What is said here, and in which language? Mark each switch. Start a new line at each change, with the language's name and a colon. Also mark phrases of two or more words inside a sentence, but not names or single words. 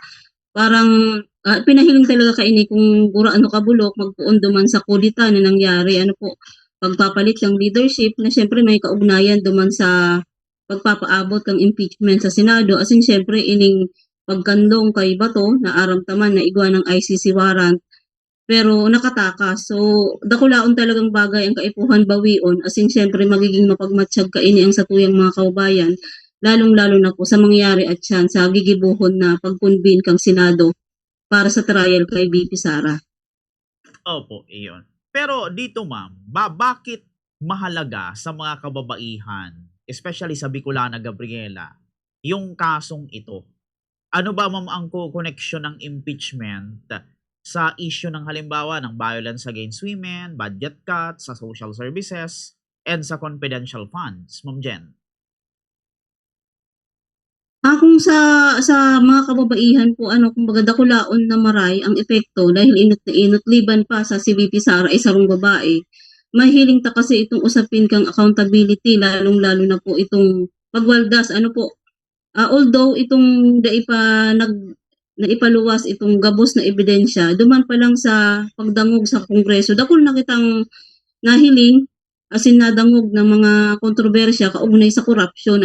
Bikol: Parang pinahiling talaga kaini kung gura kabulok magpuon duman sa kudita na nangyari, pagpapalit ng leadership na syempre may kaugnayan duman sa pagpapaabot ng impeachment sa Senado, asin syempre ining pagkanlong kay Bato na aramtaman na igwa ng ICC warrant pero nakatakas. So dakulaon talagang bagay ang kaipuhan bawion, asin syempre magiging mapagmatsyag kaini ang satuyang mga kaubayan, lalong-lalo na po sa mangyari at yan sa gigibuhon na pag-convene kang Senado para sa trial kay BP Sara.
Filipino: Opo, iyon. Pero dito ma'am, bakit mahalaga sa mga kababaihan, especially sa Bicolana Gabriela, yung kasong ito? Ano ba ma'am ang connection ng impeachment sa issue ng halimbawa ng
English: violence against women, budget cuts,
Filipino: sa
English: social services,
Filipino: and sa
English: confidential funds,
Filipino: Ma'am Jen?
Bikol: Kung sa mga kababaihan po, kumbaga dakulaon na maray ang epekto dahil inot na inot liban pa sa si VP Sara ay sarong babae. Mahiling ta kasi itong usapin kang accountability, lalong-lalo na po itong pagwaldas, although itong naipaluwas itong gabos na ebidensya, duman pa lang sa pagdangog sa Kongreso, dakol na kitang nahiling, asin nadangog ng mga kontrobersya kaugnay sa korupsyon.